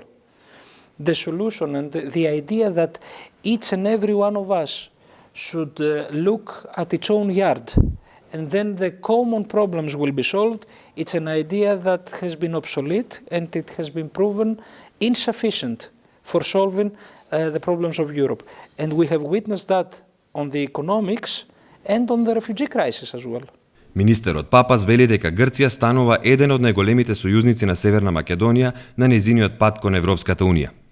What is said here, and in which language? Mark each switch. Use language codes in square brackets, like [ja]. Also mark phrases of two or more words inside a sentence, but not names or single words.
[en] The solution and the idea that each and every one of us should look at its own yard, and then the common problems will be solved. It's an idea that has been obsolete and it has been proven insufficient for solving the problems of Europe. And we have witnessed that on the economics and on the refugee crisis as well. [mk] Министерот Папас вели дека Грција станува еден од најголемите сојузници на Северна Македонија на нејзиниот пат кон Европската Унија.